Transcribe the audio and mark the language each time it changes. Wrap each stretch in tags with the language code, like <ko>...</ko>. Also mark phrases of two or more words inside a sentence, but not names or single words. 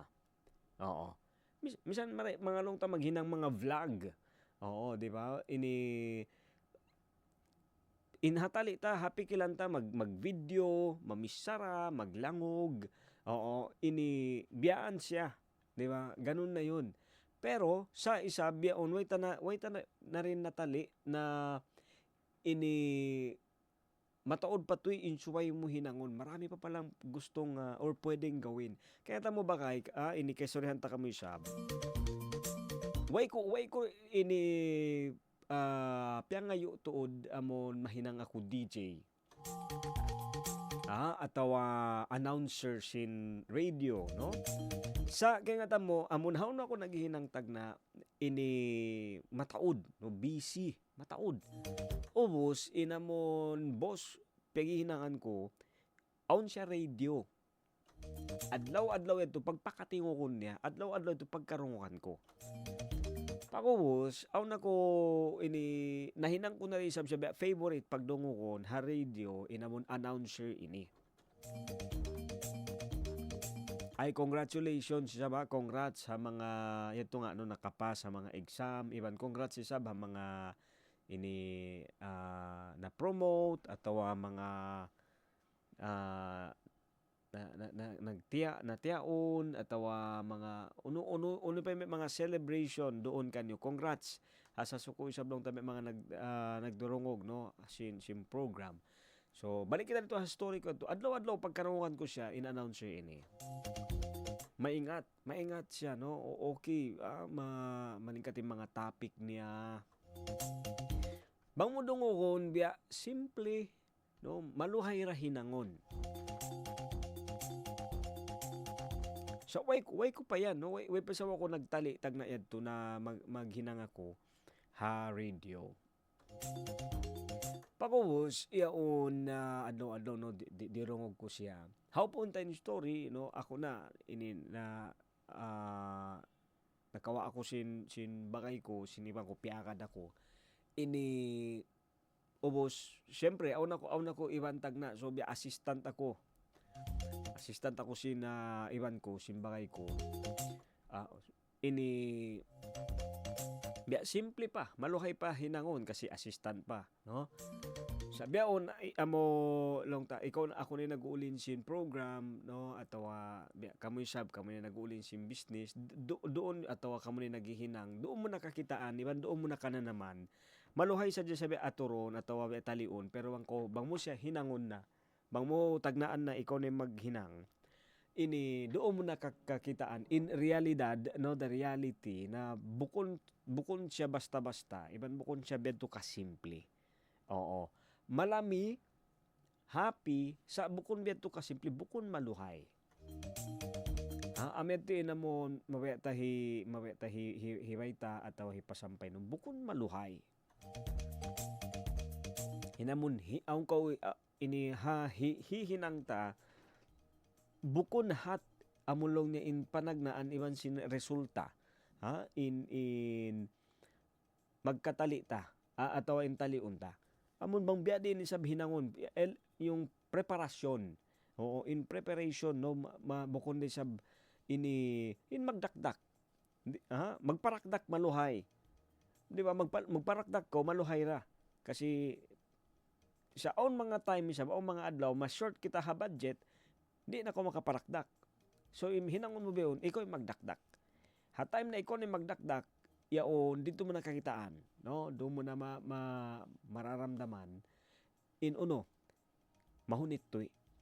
<tsg>Oo. Misan mga long ta maghinang mga vlog. Oo, di ba? Inhatali ta, happy kilanta, mag-video, mamisara, maglangog. Oo, biyaan siya.</tsg> <tl>Di ba? Ganun na yun.</tl> <tsg>Pero, sa isa, biyaon, way ta na rin natali na mataod patoy insuway mo hinangon.</tsg> <tl>Marami pa palang gustong or pwedeng gawin.</tl> <tsg>Kaya ta mo ba kay, kaysoryahan ta kamo isab. Way ko, piyang ngayo tuod amon mahinang ako DJ. Atau announcer sin radio, no? Sa kaya nga mo, amon haw na ako naghihinang tag na mataod, no? Busy, mataod. Ubos, inamon boss, pagihinangan ko, aun siya radio. Adlaw-adlaw ito, pagpakatingo ko niya, adlaw-adlaw ito pagkarungukan ko. Pakubos, aw na ko nahinang ko na rin sabi favorite pagdungo ko ha radio inamon announcer ini. Ay congratulations sa ba, congrats sa mga ito nga no nakapas sa mga exam, even congrats sa ba mga na promote atau mga natiyaon atau mga uno pa may mga celebration doon kanyo. Congrats sa suko isablong tabi mga nagdurungog no sin program. So balik kita dito sa story ko to. Adlaw-adlaw pagkarungan ko siya in-announcer ini. Maingat siya no. Okay, maningkat yung mga topic niya. Bang mo dungogon biya simple no maluhay ra hinangon. So way ko pa yan no way pa sa ako nagtali tag na yadto na maghinang ako ha radio. Pakubos iyaon na adlaw no dirungog ko siya. How po time story no ako na nakawa ako sin bagay ko siniban ko piakad ako ubos syempre aw na ko ibantag na so bi assistant ako sin iwan ko, sin bagay ko. Biya simple pa, maluhay pa hinangon kasi assistant pa, no? Sabiaon amo long ta ikaw ako ni nag-uulin sin program, no? Atawa kamoy nag-uulin sin business doon atawa kamo ni naghihinang. Doon mo nakakitaan, iban doon mo nakana naman. Maluhay sa sabi aturon atawa talion pero bang mo siya hinangon na. Bang mo tagnaan na ikaw na maghinang, doon mo nakakitaan in realidad, no,</tsg> <en>the reality</en> <tsg>na bukon siya basta-basta, iban bukon siya bedto ka simple. Oo. Malami, happy, sa bukon bedto ka simple, bukon maluhay. Amet na mo mawetahi hiwayta ataw hipasampay no bukon maluhay. Hinamon aung ko hihinang ta bukon hat amulong niya in panagnaan iwan sin resulta in magkatali ta atawa in taliun ta amon bang biya din sa hinangon yung preparasyon. Oo, in preparation no mabukon din sa ini in magdakdak. Magparakdak maluhay. Di ba magparakdak ko maluhay ra. Kasi sa own mga time sa own mga adlaw mas short kita ha budget, di na ko makaparakdak. So hinangon mo beon, ikaw ay magdakdak. Ha time na ikaw ay magdakdak, yaon dito mo nakakitaan, no? Doon mo na mararamdaman in uno mahunit toy.</tsg>